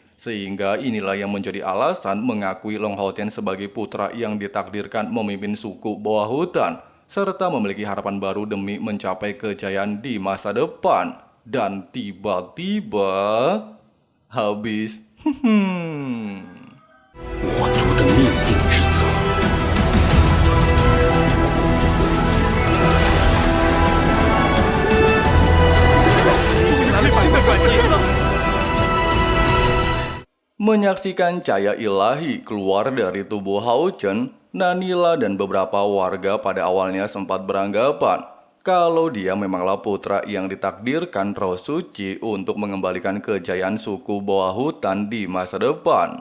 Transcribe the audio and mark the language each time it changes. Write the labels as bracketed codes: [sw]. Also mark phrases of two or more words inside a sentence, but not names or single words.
[id] Sehingga inilah yang menjadi alasan mengakui Long Hao Chen sebagai putra yang ditakdirkan memimpin suku bawah hutan, serta memiliki harapan baru demi mencapai kejayaan di masa depan. Dan tiba-tiba, habis. [zh] 我族的命定之子。 [id] Menyaksikan cahaya ilahi keluar dari tubuh Hao Chen, Nanila dan beberapa warga pada awalnya sempat beranggapan kalau dia memanglah putra yang ditakdirkan roh suci untuk mengembalikan kejayaan suku bawah hutan di masa depan.